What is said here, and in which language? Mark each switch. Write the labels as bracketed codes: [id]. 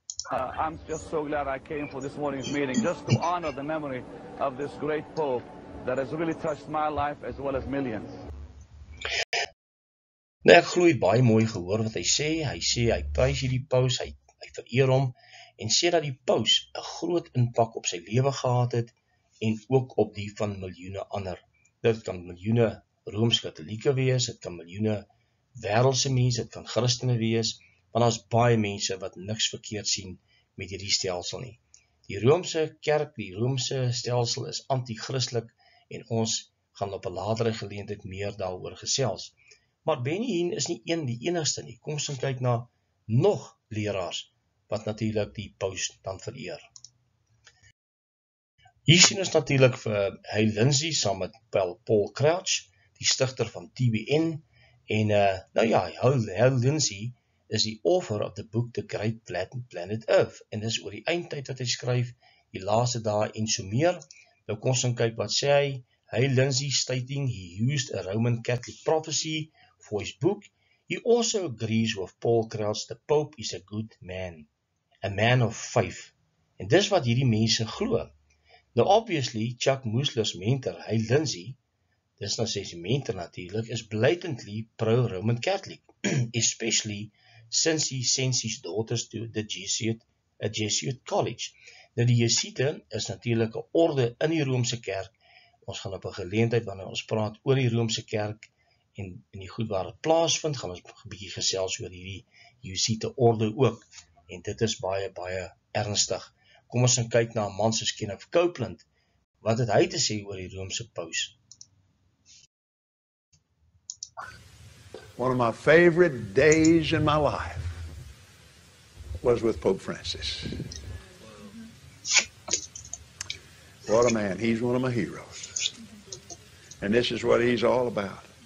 [en] I'm just so glad I came for this morning's meeting, just to honor the memory of this great Pope that has really touched my life as well as millions. [af] Nou ek glo baie mooi gehoor wat hy sê. Hy sê hy prys hierdie paus, hy vereer hom en sê dat die paus 'n groot impak op sy lewe gehad het en ook op die van miljoene ander. Dit kan miljoene Rooms-Katolieke wees, dit kan miljoene wêreldse mense, dit kan Christene wees, want daar's baie mense wat niks verkeerd sien met hierdie stelsel nie. Die Roomse kerk, die Roomse stelsel is anti-christelik en ons gaan op 'n latere geleentheid meer daaroor gesels. Maar Benny Hinn is nie die enigste nie. Kom ons kyk na nog leraars wat natuurlik die paus dan vereer. Hier sien ons natuurlik vir Hale Lindsey saam met Paul Crouch, die stigter van TBN, en nou ja, Hale Lindsey is die author of the book The Great Planet Earth, en dis oor die eindtyd wat hy skryf, die laaste dae en so meer. Nou kom ons kyk wat sê hy. [en] Hale Lindsey stating he used a Roman Catholic prophecy for his book. He also agrees with Paul Crouch, the Pope is a good man, a man of faith. [af] En dis wat hierdie mense glo. [en] Nou obviously, Chuck Missler's mentor, Hale Lindsey, [af] dis nou sy mentor natuurlik, [en] is blatantly pro-Roman Catholic, especially since he sends his daughters to the Jesuit college. [af] Nou die Jesuite is natuurlik 'n orde in die Roomse kerk. Ons gaan op 'n geleentheid wanneer ons praat oor die Roomse kerk en die goed waar dit plaasvind, gaan ons 'n bietjie gesels oor hierdie Jesuite orde ook. En dit is baie, baie ernstig. Kom ons kyk na 'n man soos Kenneth Copeland. Wat het hy te sê oor die Roomse paus? [en] One of my favorite days in my life was with Pope Francis. What a man. He's one of my heroes. And this is what he's all about.